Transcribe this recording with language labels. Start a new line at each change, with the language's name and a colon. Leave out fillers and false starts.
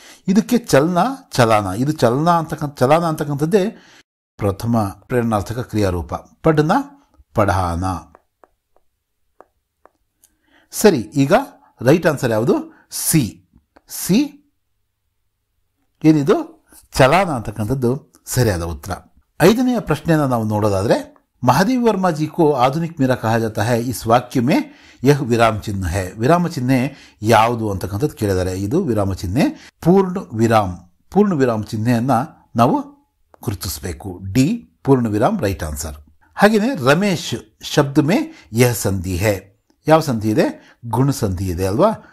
Kannada: ಇದಕ್ಕೆ ಚಲನ ಚಲಾನ, ಇದು ಚಲಾನ ಅಂತಕ್ಕಂಥದ್ದೇ ಪ್ರಥಮ ಪ್ರೇರಣಾರ್ಥಕ ಕ್ರಿಯಾರೂಪ.
Hindi: ಪಢನ ಪಢಾನ.
Kannada: ಸರಿ, ಈಗ ರೈಟ್ ಆನ್ಸರ್ ಯಾವುದು? ಸಿ. ಸಿ ಏನಿದು ಚಲಾನ ಅಂತಕ್ಕಂಥದ್ದು ಸರಿಯಾದ ಉತ್ತರ. 5ನೆಯ ಪ್ರಶ್ನೆಯನ್ನು ನಾವು ನೋಡೋದಾದ್ರೆ
Hindi: महादेवी वर्मा जी को आधुनिक मीरा कहा जाता है, इस वाक्य में यह विराम चिन्ह है.
Kannada: ವಿರಾಮ ಚಿಹ್ನೆ ಯಾವುದು ಅಂತಕ್ಕಂಥದ್ದು ಕೇಳಿದ್ದಾರೆ. ಇದು ವಿರಾಮ ಚಿಹ್ನೆ ಪೂರ್ಣ ವಿರಾಮ ಚಿಹ್ನೆಯನ್ನ ನಾವು ಗುರುತಿಸಬೇಕು. ಡಿ ಪೂರ್ಣ ವಿರಾಮ್ ರೈಟ್ ಆನ್ಸರ್. ಹಾಗೆಯೇ
Hindi: ರಮೇಶ್ ಶಬ್ದ ಮೇ ಯಹ ಸಂಧಿ ಹೈ,
Kannada: ಯಾವ ಸಂಧಿ ಇದೆ? ಗುಣ ಸಂಧಿ ಇದೆ ಅಲ್ವಾ?